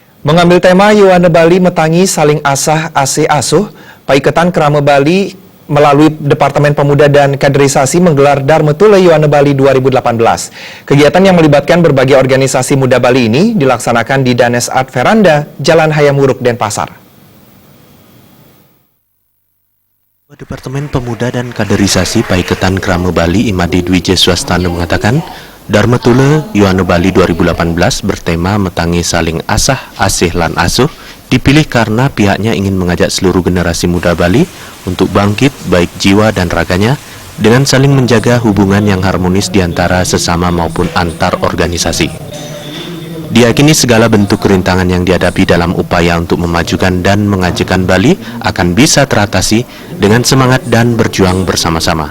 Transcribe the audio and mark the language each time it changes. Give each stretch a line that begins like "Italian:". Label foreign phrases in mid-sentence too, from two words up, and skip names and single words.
Indonesian: Mengambil tema Yohane Bali Metangi Saling Asah Asih Asuh, Paiketan Krama Bali melalui Departemen Pemuda dan Kaderisasi menggelar Dharma Tula Yohane Bali 2018. Kegiatan yang melibatkan berbagai organisasi muda Bali ini dilaksanakan di Danes Art Veranda, Jalan Hayam Wuruk, Denpasar. Departemen Pemuda dan Kaderisasi Paiketan Krama Bali Imade Dwije Swastana mengatakan, Dharma Tula Yohane Bali 2018 bertema Metangi Saling Asah Asih lan Asuh dipilih karena pihaknya ingin mengajak seluruh generasi muda Bali untuk bangkit baik jiwa dan raganya dengan saling menjaga hubungan yang harmonis di antara sesama maupun antar organisasi. Diyakini segala bentuk kerintangan yang dihadapi dalam upaya untuk memajukan dan mengajukan Bali akan bisa teratasi dengan semangat dan berjuang bersama-sama.